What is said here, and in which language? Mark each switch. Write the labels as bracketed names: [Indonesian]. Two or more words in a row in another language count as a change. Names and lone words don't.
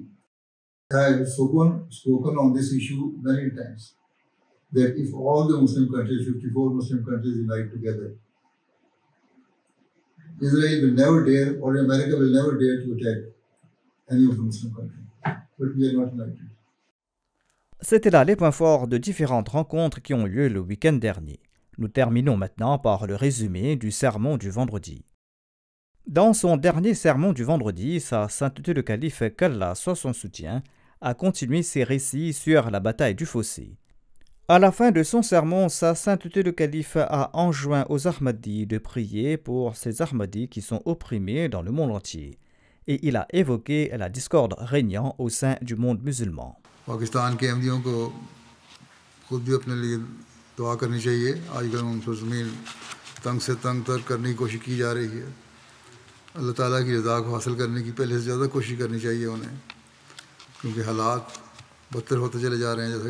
[English] I have spoken on this issue many times, that if all the Muslim countries, 54 Muslim countries unite together, Israel will never dare, or America will never dare to attack any of the Muslim countries. But we are not united. [French] C'était là les points forts de différentes rencontres qui ont eu lieu le week-end dernier. Nous terminons maintenant par le résumé du sermon du vendredi. Dans son dernier sermon du vendredi, Sa Sainteté le Calife, qu'Allah soit son soutien, a continué ses récits sur la bataille du fossé. À la fin de son sermon, Sa Sainteté le Calife a enjoint aux Ahmadis de prier pour ces Ahmadis qui sont opprimés dans le monde entier. Et il a évoqué la discorde régnant au sein du monde musulman. [Urdu] پاکستان کے احمدیوں کو خود بھی اپنے لیے دعا کرنی چاہیے. آج کل ان پر زمین تنگ سے تنگ تر کرنے کی کوشش کی جا رہی ہے. اللہ تعالیٰ کی رضا کو حاصل کرنے کی پہلے سے زیادہ کوشش کرنی چاہیے انہیں، کیونکہ حالات بدتر ہوتے چلے جا رہے ہیں.